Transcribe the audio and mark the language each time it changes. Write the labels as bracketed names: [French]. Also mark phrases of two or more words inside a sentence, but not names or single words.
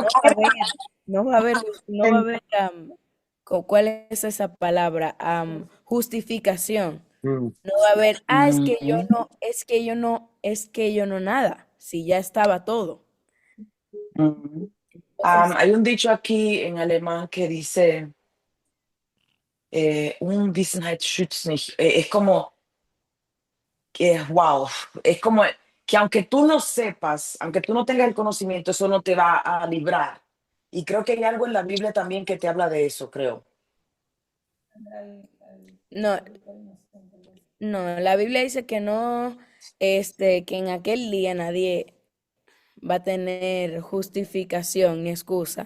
[Spanish] no va a haber, no va a haber, ¿cuál es esa palabra? Justificación. Mm. No va a haber, es que yo Ujú, no, es que yo no, es que yo no nada, si ya estaba todo. Ujú. Entonces, Hay un dicho aquí en alemán que dice, [German] Unwissenheit schützt nicht. [Spanish] Es como que, wow, es como que aunque tú no sepas, aunque tú no tengas el conocimiento, eso no te va a librar. Y creo que hay algo en la Biblia también que te habla de eso, creo. no, no, la Biblia dice que no, que en aquel día nadie va a tener justificación ni excusa,